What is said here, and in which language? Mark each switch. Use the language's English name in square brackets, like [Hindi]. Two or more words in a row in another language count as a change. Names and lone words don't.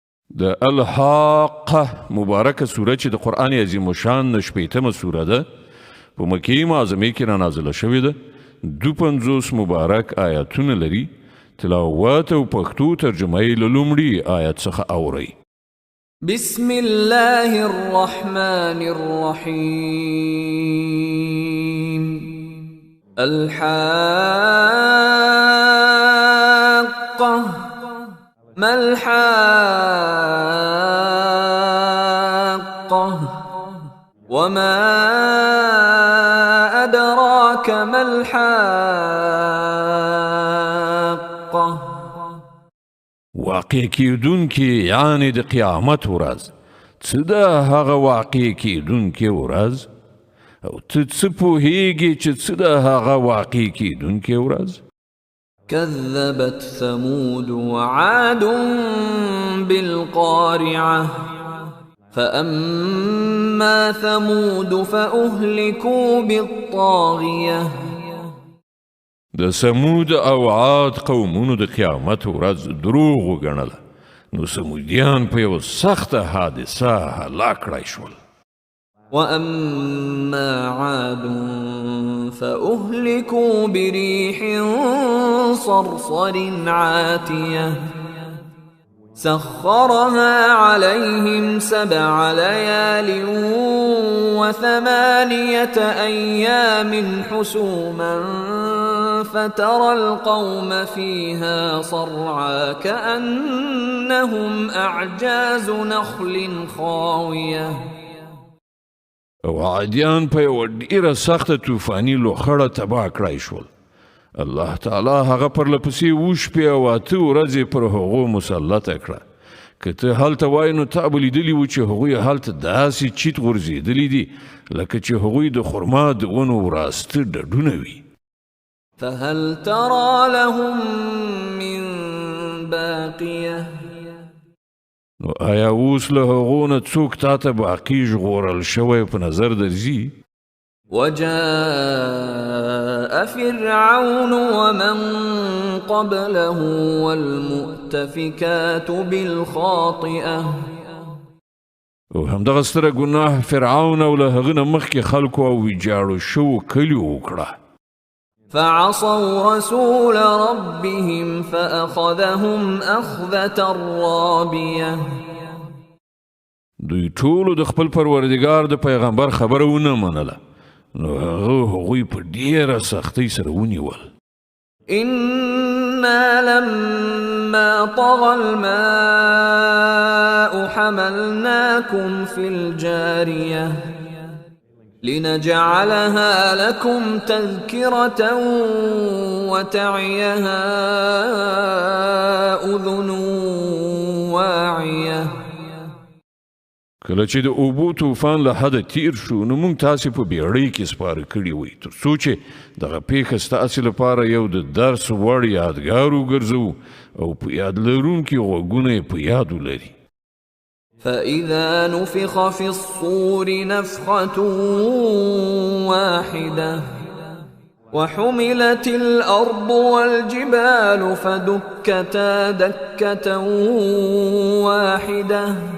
[Pashto] د الحاقه مبارکه سوره چې د قرآن عظیم الشان 80مه سوره ده په مکې معظمې کې رانازله شوې ده 52 مبارک آیاتونه لري تلاوت او پښتو ترجمه یې له لومړي آیت څخه اورئ [Arabic] بسم الله الرحمن الرحيم الحاقة ما الحاقة وما أدراك ما الحاقة [Pashto] واقع کیدونکې یعنی د قیامت ورځ څه ده هغه واقع کیدونکې ورځ او ته څه پوهیږې چې څه ده هغه واقع کیدونکې ورځ [Arabic] كذبت ثمود وعاد بالقارعة فأما ثمود فأهلكوا بالطاغية [Pashto] د سمود او عاد قومونو د قیامت ورځ دروغ وګڼله نو سمودیان په یو سخته حادثه هلاک کړای شول [Arabic] وأما عاد فأهلكوا بريح صرصر عاتية سخرها عليهم 7 ليال و8 أيام حسوما فترى القوم فيها صرعا كأنهم أعجاز نخل خاوية [Pashto] او عادیان په یو ډیره سخته طوفاني لوخړه تباه کړای شول الله تعالی هغه پرلپسې وشپې او 8 ورځې پر هغو مسلطه کړه که ته هلته وای نو تا به لیدلي وو چې هغوی هلته داسې چیت غورځېدلي دي لکه چې هغوی د خرما د ونو وراسته ډډونه وي [Arabic] فهل ترى لهم من باقية [Pashto] نو آیا اوس له هغو نه څوک تا ته باقي ژغورل شوی په نظر درځي [Arabic] وجاء فرعون ومن قبله والمؤتفكات بالخاطئة [Pashto] او همدغه ستره ګناه فرعون او له هغه نه مخکې خلکو او ویجاړو شوو کلیو وکړه [Arabic] فعصوا رسول ربهم فأخذهم أخذة رابية [Pashto] دوی ټولو د خپل پروردګار د پیغمبر خبره ونه منله نو هغوی په ډیره سختۍ سره ونیول [Arabic] إنا لما طغى الماء حملناكم في الجارية لنجعلها لكم تذكرة وتعيها أذن واعية [Pashto] کله چې د اوبو طوفان له حده تیر شو نو موږ تاسې په بیړۍ کې سپاره کړي وي تر څو چې دغه پیښه ستاسې لپاره یو د درس وړ یادګار وګرځو او په یاد لرونکي غوږونه یې په یاد ولري [Arabic] فإذا نفخ في الصور نفخة واحدة وحملت الأرض والجبال فدكتا دكة واحدة